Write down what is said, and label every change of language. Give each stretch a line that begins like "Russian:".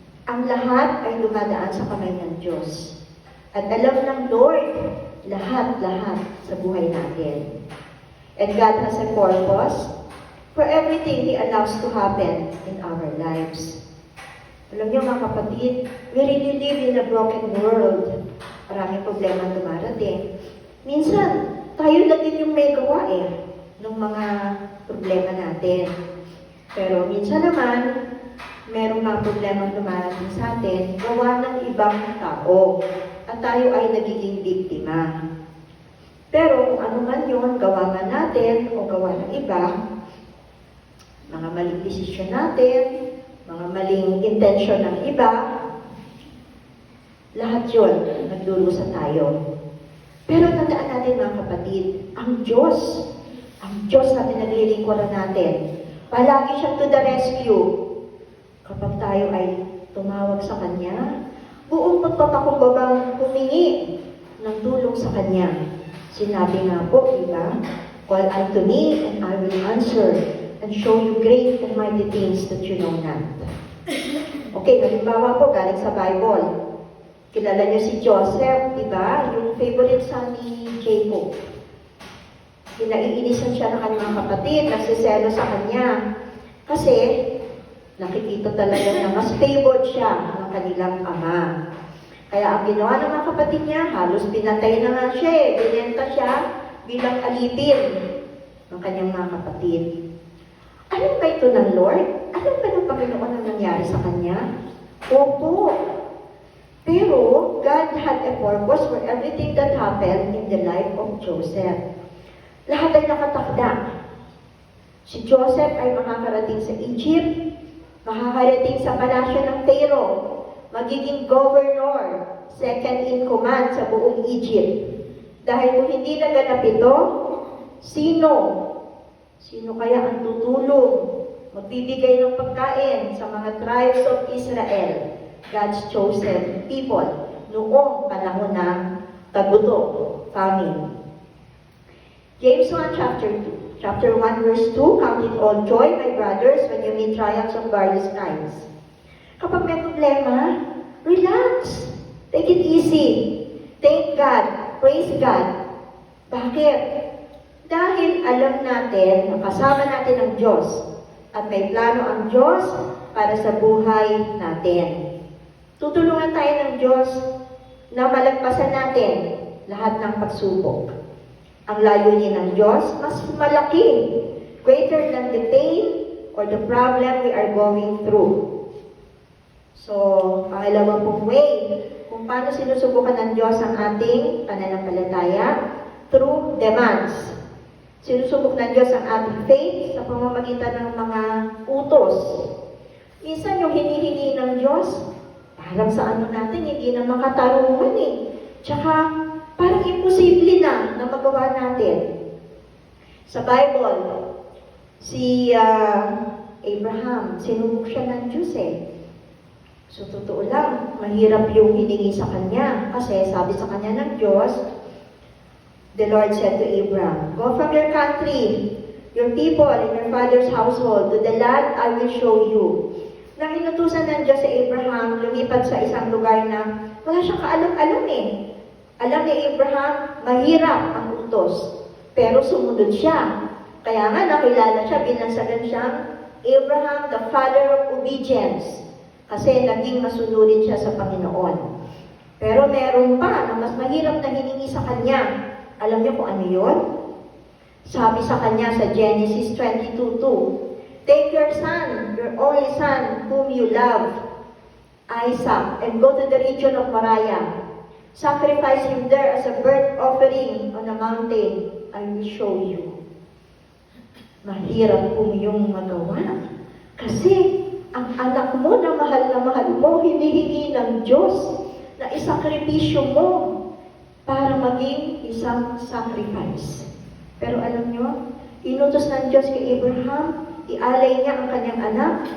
Filipino: Ang lahat ay dumadaan sa kamay ng Diyos. At alam ng Lord, lahat-lahat sa buhay natin.
English: And God has a purpose for everything He allows to happen in our lives.
Filipino: Alam niyo mga kapatid,
English: we really live in a broken world.
Filipino: Maraming problema dumarating. Minsan, tayo lang din yung may gawa ng mga problema natin. Pero minsan naman, merong mga problema dumarating sa atin, gawa ng ibang tao. At tayo ay nagiging biktima. Pero kung ano man yun, gawa man natin o gawa ng iba, mga maling desisyon natin, mga maling intensyon ng iba, lahat yun, nagdurusa tayo. Pero tandaan natin mga kapatid, ang Diyos na pinaglilingkuran natin, palagi siyang
English: to the rescue.
Filipino: Kapag tayo ay tumawag sa Kanya, buong pagpapakumbabang humingi ng tulong sa Kanya. Sinabi nga po, diba?
English: Call unto me and I will answer and show you great and mighty things that you know not.
Filipino: Okay, halimbawa po, galing sa Bible. Kilala niyo si Joseph, diba? Yung favorite son ni Jacob. Kinaiinisan siya ng kanyang kapatid, nagsiselo sa kanya. Kasi, nakikita talaga na mas favored siya ng kanilang ama. Kaya ang ginawa ng mga kapatid niya, halos pinatay na nga siya binenta siya bilang alipin ng kanyang mga kapatid. Alam ba ito ng Lord? Alam ba ng Panginoon ang nangyari sa kanya? Opo.
English: Pero, God had a purpose for everything that happened in the life of Joseph.
Filipino: Lahat ay nakatakda. Si Joseph ay makakarating sa Egypt, makakarating sa palasyo ng Pharaoh, magiging governor,
English: second in command
Filipino: sa buong Egypt. Dahil kung hindi naganap ito, Sino? Sino kaya ang tutulong, magbibigay ng pagkain sa mga
English: tribes of Israel, God's chosen people,
Filipino: noong panahon ng tagutom, famine?
English: James 1, chapter 1, verse 2, count it all joy, my brothers, when you meet triumphs of various kinds.
Filipino: Kapag may problema,
English: relax. Take it easy. Thank God. Praise God.
Filipino: Bakit? Dahil alam natin na kasama natin ang Diyos at may plano ang Diyos para sa buhay natin. Tutulungan tayo ng Diyos na malagpasan natin lahat ng pagsubok. Ang layunin ng Diyos mas malaki,
English: greater than the pain or the problem we are going through.
Filipino: So, pangalawang pong way, kung paano sinusubukan ng Diyos ang ating pananampalataya,
English: through demands.
Filipino: Sinusubok ng Diyos ang ating faith sa pamamagitan ng mga utos. Minsan yung hinihingi ng Diyos, parang sa ano natin, hindi na makatarungan eh. Tsaka, parang imposible na magawa natin. Sa Bible, si Abraham, sinubok siya ng Diyos eh. So, totoo lang, mahirap yung hiningi sa kanya. Kasi sabi sa kanya ng Diyos,
English: the Lord said to Abraham, go from your country, your people, and your father's household, to the land I will show you.
Filipino: Nang inutusan ng Diyos sa Abraham, lumipat sa isang lugar na wala siyang kaalam-alam eh. Alam ni Abraham, mahirap ang utos. Pero sumunod siya. Kaya nga nakilala siya, binansagan siyang Abraham,
English: the father of obedience.
Filipino: Kasi naging masunurin siya sa Panginoon. Pero meron pa na mas mahirap na hiningi sa kanya. Alam niyo kung ano yun? Sabi sa kanya sa
English: Genesis 22:2, take your son, your only son, whom you love, Isaac, and go to the region of Moriah. Sacrifice him there as a burnt offering on a mountain. I will show you.
Filipino: Mahirap kung yung magawa. Kasi, ang anak mo na mahal mo, hinihingi ng Diyos na isakripisyo mo para maging isang sacrifice. Pero alam nyo, inutos ng Diyos kay Abraham, ialay niya ang kanyang anak.